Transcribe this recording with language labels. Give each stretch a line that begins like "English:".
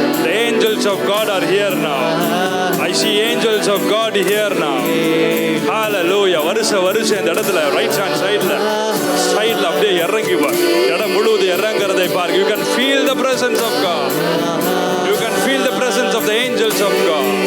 English: The angels of God are here now. I see angels of God here now. Hallelujah.
Tamil: வருஷ இந்த இடத்துல right hand சைடுல அப்படியே இறங்கி வா. இடம் முழுவதும் இறங்குறதை பாருங்க.
English: You can feel the presence of God. You can feel the presence of the angels of God.